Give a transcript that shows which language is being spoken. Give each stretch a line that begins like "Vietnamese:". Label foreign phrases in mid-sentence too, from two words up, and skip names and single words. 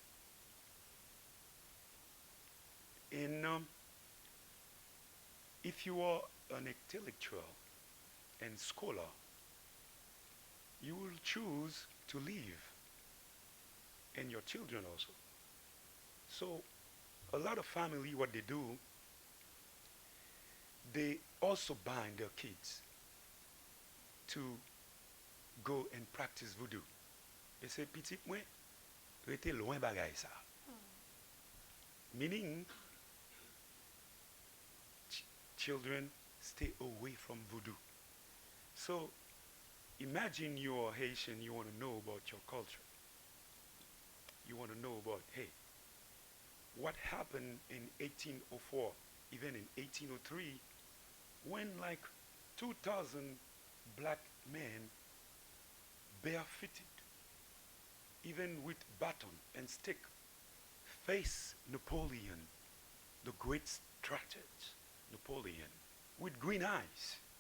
English: And if you are an intellectual and scholar, you will choose to leave, and your children also. So a lot of family, what they do, they also bind their kids to go and practice voodoo. They say,
Haitian Creole: petit mwen, rete loin bagay sa.
English: Meaning, children stay away from voodoo. So imagine you're Haitian, you want to know about your culture. You want to know about, hey, what happened in 1804, even in 1803, when like 2,000 black men barefooted, even with baton and stick, face Napoleon, the great strategist Napoleon, with green eyes.